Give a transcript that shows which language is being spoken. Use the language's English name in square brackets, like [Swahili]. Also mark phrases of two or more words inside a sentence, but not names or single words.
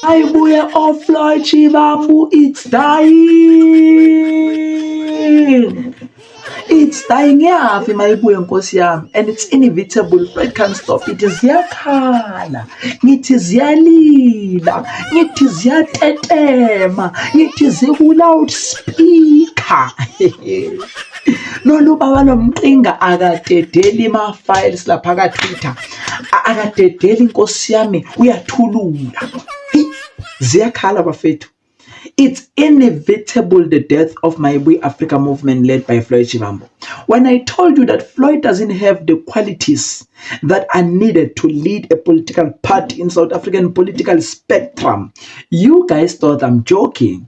[Zulu] Ayibuye Floyd Shivambu, [English] it's dying. It's dying [Zulu] yafi mayibuye nkosi yami, [English] and it's inevitable. Floyd can't stop it. [Zulu] Ziyakhala, ngithi ziyalila, ngithi ziyatetema, ngithi ziku-loudspeaker. Nolubaba lomqinga akadedeli ma-files lapha ka-Twitter, akadedeli nkosi yami, uyathulula. Ziyakhala bafethu. [English] It's inevitable, the death of Mayibuye Africa movement led by Floyd Shivambu. When I told you that Floyd doesn't have the qualities that are needed to lead a political party in South African political spectrum, you guys thought I'm joking.